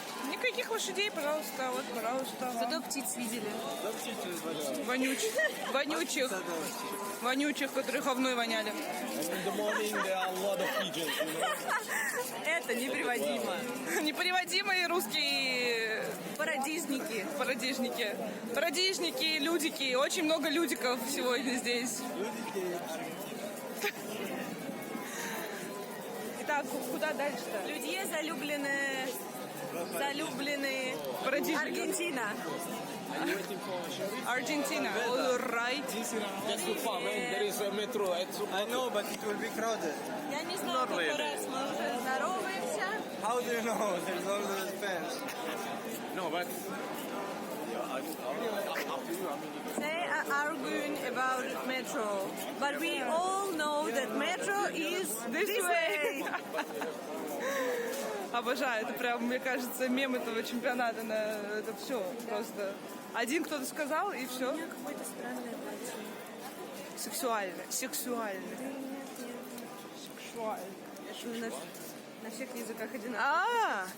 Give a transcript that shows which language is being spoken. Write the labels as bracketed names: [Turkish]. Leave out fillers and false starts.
[Russian] Никаких лошадей, пожалуйста. Вот, пожалуйста. Зато птиц видели. Вонючих. Вонючих, которые говной воняли. [English] And in the morning there are a lot of pigeons, you know. [Russian] Это неприводимо. Непереводимые русские Парадижники. парадижники. Парадижники, людики. Очень много людиков сегодня здесь. Итак, куда дальше-то? Люди залюбленные. Залюбленные. Парадижники. Аргентина. [English] Аргентина. All right. Just too far, man. There is a metro. I know, but it will be crowded. [Russian] Я не знаю, какой раз мы уже здороваемся. [English] How do you know? There's all the fence. No, but They are arguing about metro, but we all know that metro is this way. [Russian] Обожаю. Это прям, мне кажется, мем этого чемпионата. Это все просто. Один кто-то сказал, и все. Какое-то странное платье. Сексуально. Сексуально. Сексуально. На всех языках одинаково.